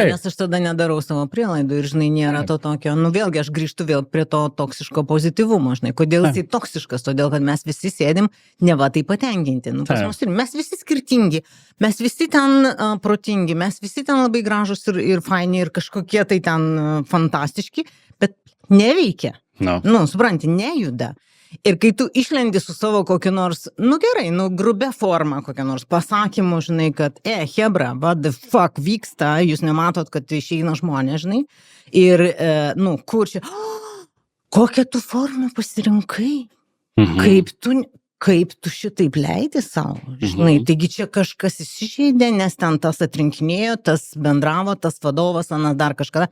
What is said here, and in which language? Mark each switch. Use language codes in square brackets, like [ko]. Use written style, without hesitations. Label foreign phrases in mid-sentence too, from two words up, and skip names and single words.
[lt] Nes aš tada nedarau savo prielaidų ir, žinai, nėra to tokio, nu vėlgi aš grįžtu vėl prie to toksiško pozityvumo, žinai, kodėl jisai toksiškas, todėl kad mes visi sėdim neva tai patenkinti, nu pas mus mes visi skirtingi, mes visi ten protingi, mes visi ten labai gražus ir faini ir kažkokie tai ten fantastiški, bet neveikia, nu supranti, nejuda. Ir kai tu išlendi su savo kokiu nors, nu gerai, nu grubia forma kokią nors pasakymu, žinai, kad, hebra, [en] what the fuck [lt] vyksta, jūs nematot, kad išeina žmonės, žinai, ir, nu, kur čia, kokią tu formą pasirinkai, kaip tu šitaip leidi savo, žinai, taigi čia kažkas įsižeidė, nes ten tas atrinkinėjo, tas bendravo, tas vadovas, anas dar kažkada,